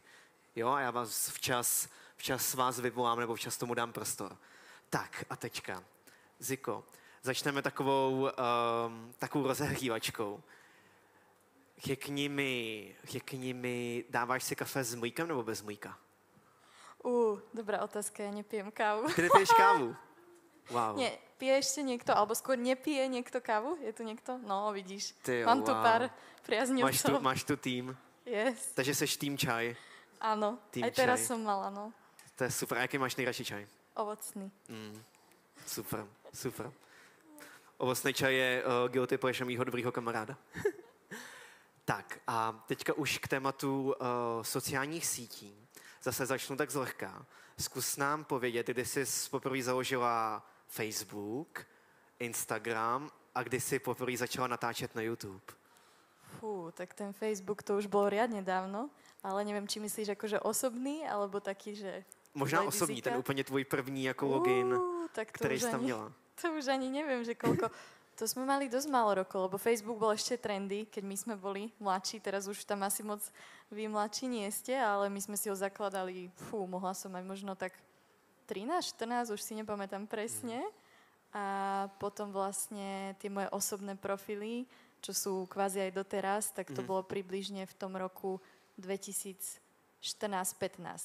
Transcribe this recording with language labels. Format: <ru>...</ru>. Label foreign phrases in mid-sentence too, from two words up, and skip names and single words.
<cs>Jo, a já vás včas vás vyvolám, nebo včas tomu dám prostor. Tak a teďka, Ziko, začneme takovou rozehřívačkou. Řekni mi, dáváš si kafe s mlíkem nebo bez mlíka?</cs> <sk>Dobrá otázka, ja nepijem kávu.</sk> <cs>Ty nepiješ kávu? Wow.</cs> <sk>Nie, pije ešte niekto, alebo skôr nepije niekto kávu? Je tu niekto? No, vidíš. Ty, mám tu pár priaznivcov.</sk> <cs>Máš tu tým. Yes. Takže seš tým čaj.</cs> <sk>Áno, tým aj teraz čaj. som mala, no.</sk> <cs>To je super. A jaký máš nejradši čaj? Ovocný. Super. Ovocný čaj je</cs> <en>guilty pleasure</en> <cs>mýho dobrýho kamaráda. Tak a teďka už k tématu sociálních sítí. Zase začnu tak zlehka. Zkus nám povědět, kdy jsi poprvé založila Facebook, Instagram a kdy jsi poprvé začala natáčet na YouTube.</cs> <sk>Tak ten Facebook to už bolo riadne dávno, ale neviem, či myslíš akože osobný, alebo taký, že...</sk> <cs>Možná osobní, ten úplně tvůj první jako login, který jsi tam měla.</cs> <sk>To už ani neviem, že koľko... To sme mali dosť málo rokov, lebo Facebook bol ešte trendy, keď my sme boli mladší, teraz už tam asi moc vy mladší nie ste, ale my sme si ho zakladali, mohla som mať možno tak 13, 14, už si nepamätám presne. A potom vlastne tie moje osobné profily, čo sú kvázi aj doteraz, tak to bolo približne v tom roku 2014-15.</sk>